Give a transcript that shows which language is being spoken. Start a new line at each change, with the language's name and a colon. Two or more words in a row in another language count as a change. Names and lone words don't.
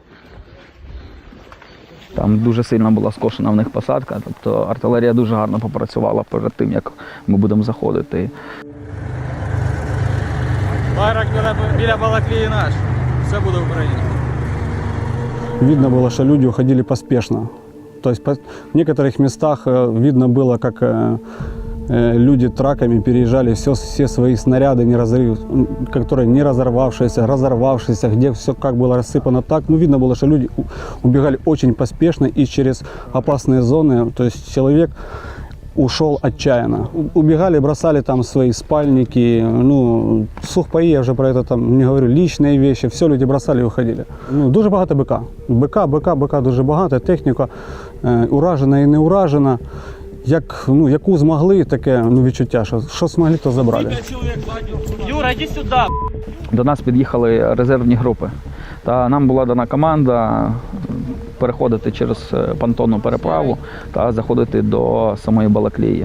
Ukrainian: Там дуже сильно була скошена в них посадка, тобто артилерія дуже гарно попрацювала перед тим, як ми будемо заходити. Байрак біля Балаклії наш. Все буде Україна.
Russian: Видно было, что люди уходили поспешно. То есть в некоторых местах видно было, как люди траками переезжали все свои снаряды, которые не разорвавшиеся, где все как было рассыпано так. Ну, видно было, что люди убегали очень поспешно и через опасные зоны. То есть человек ушел отчаянно. Убегали, бросали там свои спальники, ну, сухпаи, я вже про это там не говорю, личные вещи, все люди бросали і уходили.
Ukrainian: Ну, дуже багато БК дуже багато, техніка уражена і не уражена. Яку змогли, таке відчуття, що змогли, то забрали. Юра, йди сюди! До нас під'їхали резервні групи. Та нам була дана команда переходити через понтонну переправу та заходити до самої Балаклії.